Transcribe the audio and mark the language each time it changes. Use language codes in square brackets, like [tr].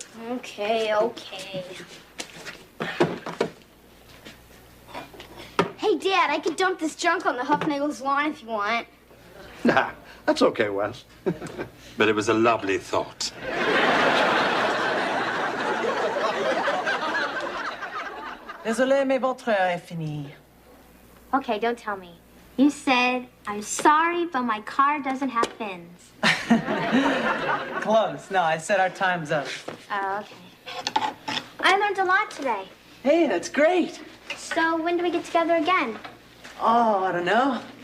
[en] Okay. Hey, Dad, I could dump this junk on the Huffnagels' lawn if you want. Nah, that's okay, Wes. But it was a lovely thought. [fr] Désolé, mais votre heure est finie. [en] Okay, don't tell me. You said, "I'm sorry, but my car doesn't have fins." Close. No, I said our time's up. Oh, okay. I learned a lot today. Hey, that's great. So when do we get together again? Oh, I don't know.